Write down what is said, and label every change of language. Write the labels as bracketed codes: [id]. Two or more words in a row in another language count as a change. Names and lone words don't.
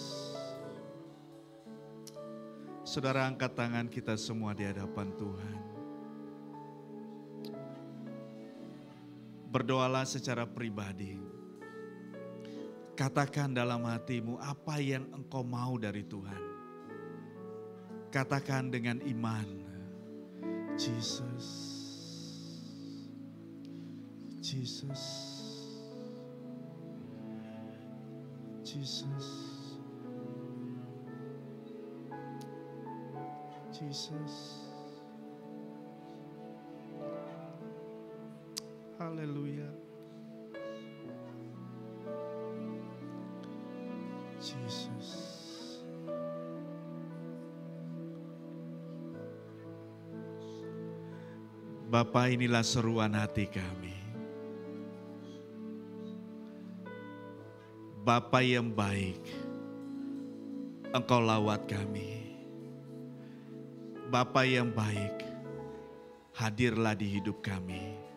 [id] Saudara, angkat tangan kita semua di hadapan Tuhan. Berdoalah secara pribadi. Katakan dalam hatimu apa yang engkau mau dari Tuhan. Katakan dengan iman. Jesus. Jesus. Jesus. Jesus. Haleluya. Yesus. Bapa, inilah seruan hati kami. Bapa yang baik, Engkau lawat kami. Bapa yang baik, hadirlah di hidup kami.